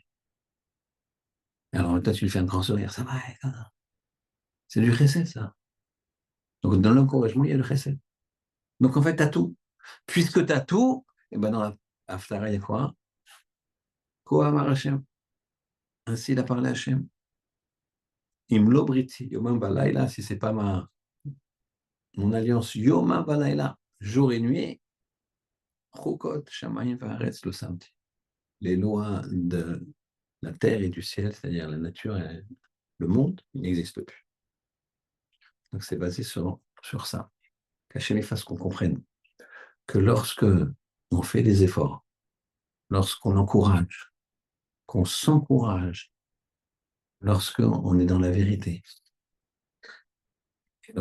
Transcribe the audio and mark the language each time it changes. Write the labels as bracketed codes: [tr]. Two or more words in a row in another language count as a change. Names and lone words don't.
[fr] Alors, toi, tu lui fais un grand sourire. Ça va, c'est du chesed, ça. Donc, dans l'encouragement, il y a le chesed. Donc, en fait, tu as tout. Puisque tu as tout, et ben dans la Haftara, il y a quoi? [he] כה אמר השם. [fr] Ainsi, il a parlé à Hashem. [he] אם לא בריתי, יומם ולילה, [fr] si c'est pas mon alliance, [he] יומם ולילה, [fr] jour et nuit, chukot, [he] שמים וארץ לא שמתי. [fr] Les lois de la terre et du ciel, c'est-à-dire la nature et le monde, il n'existe plus. Donc, c'est basé sur ça. Qu'Hachem fasse qu'on comprenne que lorsque on fait des efforts, lorsqu'on encourage, qu'on s'encourage, lorsqu'on est dans la vérité, et